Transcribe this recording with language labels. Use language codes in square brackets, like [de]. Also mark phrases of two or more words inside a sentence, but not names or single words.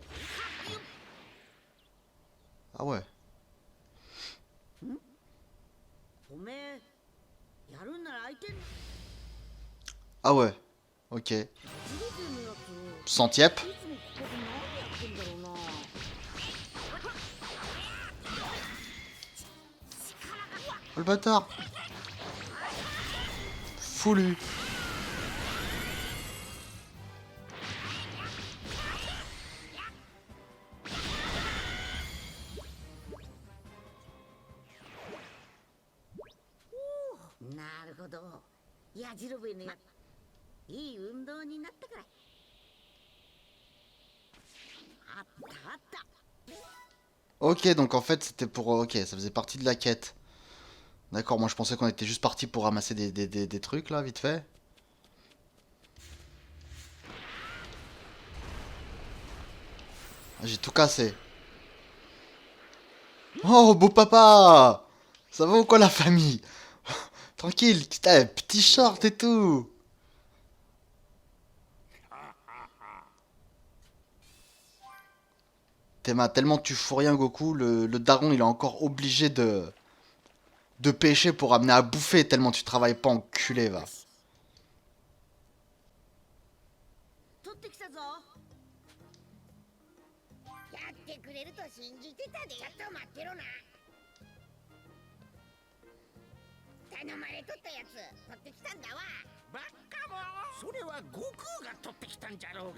[fr] Ah ouais. Ah ouais. Ok. Centiep. Oh le bâtard. Foulu. [ja] Naruhodo. Yajirobe ne いい運動になったからあったあった [fr] Ok, donc en fait c'était pour... Ok, ça faisait partie de la quête. D'accord, moi je pensais qu'on était juste parti pour ramasser des trucs là, vite fait. Ah, j'ai tout cassé. Oh, beau papa! Ça va ou quoi la famille? Tranquille, putain, petit short et tout. Tellement tu fous rien Goku, le daron il est encore obligé de pêcher pour amener à bouffer tellement tu travailles pas enculé va. [ja] 取ってきたぞ。やってくれると信じてたで。ちょっと待ってろな。頼まれとったやつ取ってきたんだわ。バカもそれは悟空が取ってきたんじゃろう。